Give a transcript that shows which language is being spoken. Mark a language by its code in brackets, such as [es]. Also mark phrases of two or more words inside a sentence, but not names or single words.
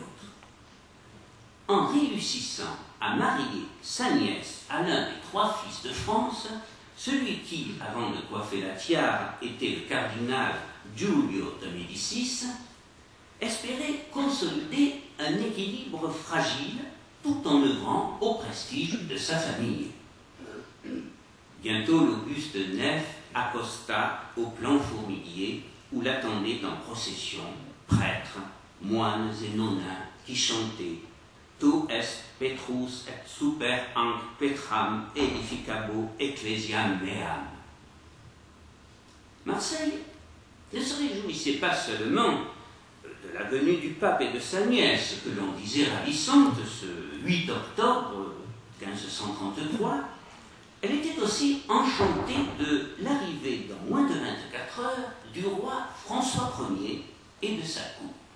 [fr] En réussissant à marier sa nièce à l'un des 3 fils de France, celui qui, avant de coiffer la tiare, était le cardinal Giulio de Médicis, espérait consolider un équilibre fragile tout en œuvrant au prestige de sa famille. Bientôt l'auguste nef accosta au plan Fourmilier où l'attendaient en procession prêtres, moines et nonins qui chantaient « [la] Tu est Petrus et super anc Petram edificabo ecclesiam meam ». [fr] Marseille ne se réjouissait pas seulement de la venue du pape et de sa nièce, que l'on disait ravissante ce 8 octobre 1533, elle était aussi enchantée de l'arrivée dans moins de 24 heures du roi François Ier et de sa cour.